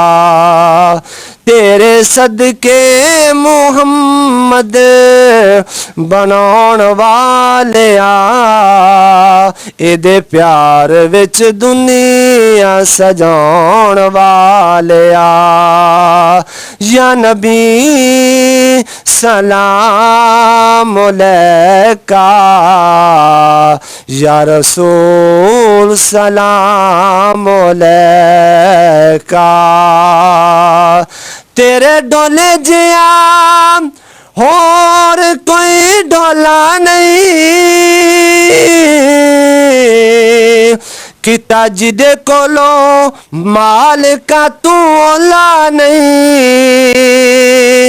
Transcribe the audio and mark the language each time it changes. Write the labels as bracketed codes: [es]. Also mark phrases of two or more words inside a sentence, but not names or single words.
[pa] تیرے صدقے محمد بناؤن والیا، ایہدے پیار وچ دنیا سجاؤن والیا. [ar] يا نبي سلام عليك، يا رسول سلام عليك. [pa] تیرے ڈولے جیہا ہور کوئی ڈولا نہیں، کیتا جیدے کولو مال کا تو اولا نہیں.